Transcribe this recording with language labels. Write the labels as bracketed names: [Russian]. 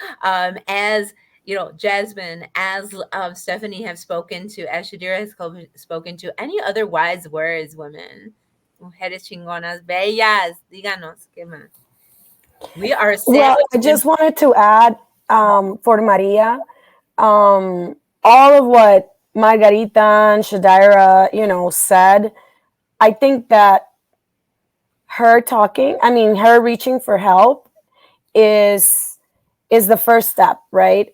[English] As Jasmine, as Stephanie have spoken to, as Shadira has spoken to, any other wise words, women? [Spanish] Mujeres chingonas, bellas, díganos, ¿qué más? [English] We are well, I just wanted to add for Maria, all of what Margarita and Shadira, said. I think that her reaching for help is the first step, right?